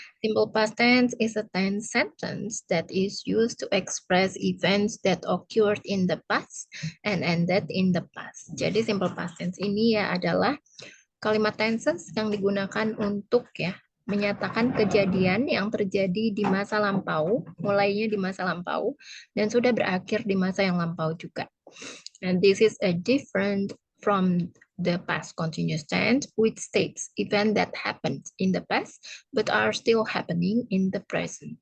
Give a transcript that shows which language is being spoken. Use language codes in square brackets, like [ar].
[en] Simple past tense is a tense sentence that is used to express events that occurred in the past and ended in the past. [id] Jadi simple past tense ini ya adalah kalimat tenses yang digunakan untuk menyatakan kejadian yang terjadi di masa lampau, mulainya di masa lampau, dan sudah berakhir di masa yang lampau juga. [en] And this is a different from the past continuous tense, which states event that happened in the past but are still happening in the present.